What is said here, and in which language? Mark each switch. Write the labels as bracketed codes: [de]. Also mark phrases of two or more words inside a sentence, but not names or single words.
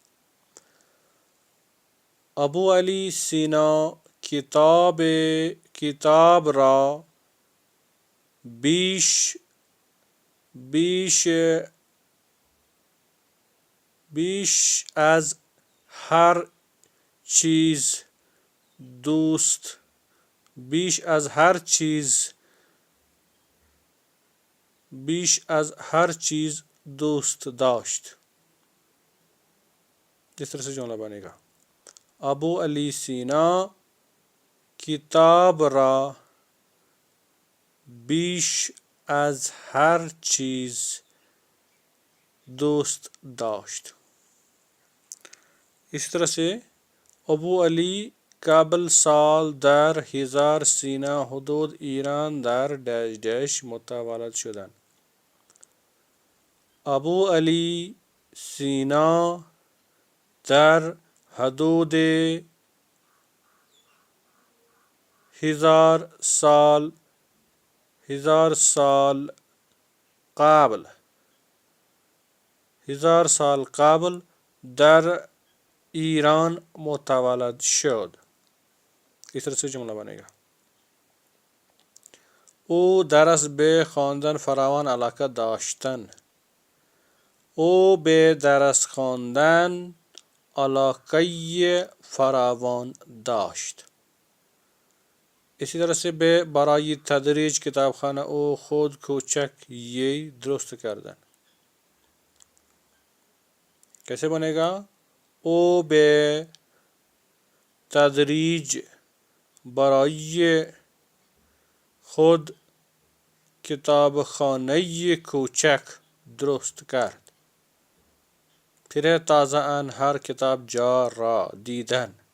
[fa] ابو علی سینا کتاب را بیش از هر چیز دوست داشت. [ur] اس طرح سے جملہ بنے گا. [fa] ابو علی سینا کتاب را بیش از هر چیز دوست داشت. [ur] اس طرح سے [fa] ابو علی قبل سال در 1000 سینا حدود ایران در [en] dash dash [fa] متولد شدند. ابو علی سینا در حدود ہزار سال قبل در ایران متولد شد. [ur] اس طرح سے جملہ بنے گا. [fa] او درس به خواندن فراوان علاقه داشتن. او به درس خواندن علاقه فراوان داشت. [ur] اسی طرح سے [fa] به برای تدریج کتابخانه او خود کوچک یہ درست کردن. [ur] کیسے بنے گا؟ [fa] او به تدریج برای خود کتابخانه کوچک درست کرد. پھر تازه ان هر کتاب جا را دیدن.